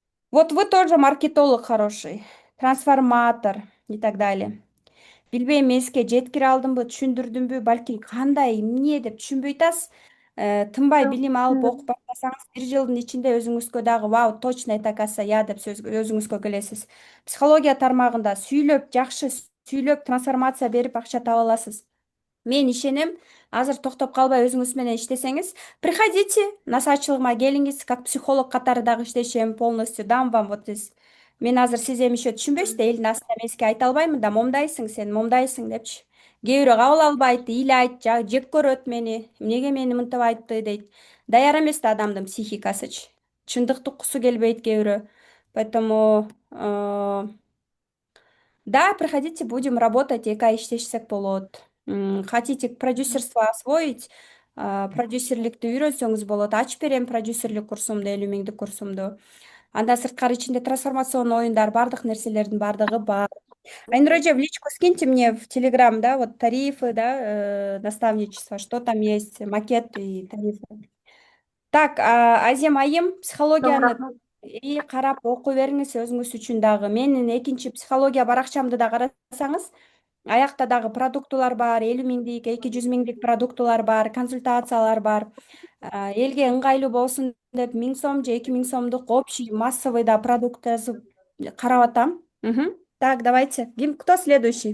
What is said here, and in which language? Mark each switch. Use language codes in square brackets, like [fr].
[ru] Вот вы тоже маркетолог хороший, трансформатор и так далее. [ky] Билбейм, эске жеткире алдымбы, түшүндүрдүмбү, балким кандай, эмне деп түшүнбөй атасыз. Тынбай билим алып окуп баштасаңыз, бир жылдын ичинде өзүңүзгө дагы вау, [ru] точно это оказывается я [ky] деп өзүңүзгө келесиз. Психология тармагында сүйлөп, жакшы сүйлөп, трансформация берип акча таба аласыз. Мен ишенем, азыр токтоп калбай өзүңүз менен иштесеңиз, приходите, насаатчылыгыма келиңиз, как психолог катары дагы иштешем, [ru] полностью дам вам вот здесь. [ky] Мен азыр сиз эми еще түшүнбөйсүз да, элдин астында мен сизге айта албаймын да, момдайсың сен, момдайсың депчи. Кээ бирөө кабыл албайт, ыйлайт, жек көрөт мени, эмнеге мени мынтип айтты дейт. Даяр эмес да адамдын психикасычы. Чындыкты уккусу келбейт кээ бирөө. [ru] Поэтому да, приходите, будем работать, [ky] эки ай иштешсек болот. [ru] Хотите продюсерство освоить, [ky] продюсерликти үйрөнсөңүз болот. Ачып берем продюсерлик курсумду, 50 000 курсумду. Андан сырткары ичинде трансформационный оюндар, бардык нерселердин бардыгы бар. [ru] Айнур эже, в личку скиньте мне в Телеграм, да, вот тарифы, да, наставничество, что там есть, макет и тарифы. [ky] Так, Азем айым, психологияны и карап окуй бериңиз өзүңүз үчүн дагы. Менин экинчи психология баракчамды да карасаңыз, аякта дагы продуктулар бар, 50 000, 200 000 продуктулар бар, консультациялар бар. Элге ыңгайлуу болсун деп 1000 сом же 2000 сомдук общий массовый да продукт жазып карап атам. [ru] Так, давайте. Кто следующий?